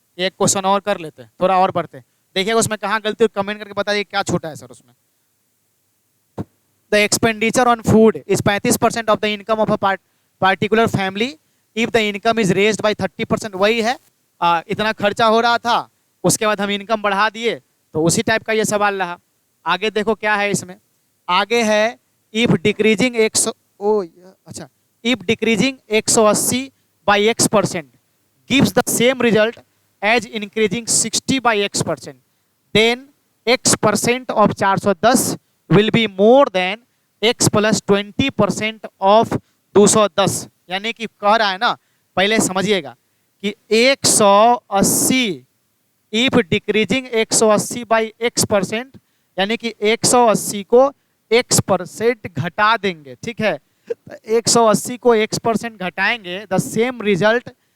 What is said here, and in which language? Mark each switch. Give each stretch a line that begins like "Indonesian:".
Hindi: एक क्वेश्चन और कर लेते हैं, थोड़ा और पढ़ते हैं, देखिएगा उसमें कहाँ गलती हो कमेंट करके बताइए क्या छूटा है सर उसमें।
English: The expenditure on food is 35% of the income of a particular family if the income is raised by 30%।
Hindi: वही है, इतना खर्चा हो रहा था, उसके बाद हम इनकम बढ़ा दिए, तो उसी टाइप का ये सवाल रहा। आगे देखो क्या है इसमें, आगे है
English: If decreasing 180 by x% gives the same result as increasing 60 by x%, then x% of 410 will be more than x plus 20% of 210।
Hindi: यानी कि कह रहा है ना, पहले समझिएगा कि 180
English: if decreasing 180 by x%,
Hindi: यानी कि 180 को x% घटा देंगे, ठीक है, 180 को x% घटाएंगे,
English: the same result